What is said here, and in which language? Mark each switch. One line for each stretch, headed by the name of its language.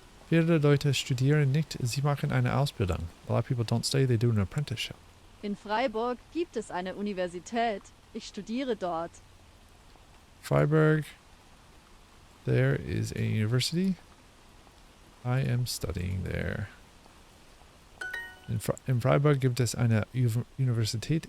German: Viele Leute studieren nicht, sie machen eine Ausbildung.
English: A lot of people don't study, they do an apprenticeship.
German: In Freiburg gibt es eine Universität. Ich studiere dort.
English: Freiburg, there is a university. I am studying there.
German: In Freiburg gibt es eine Universität.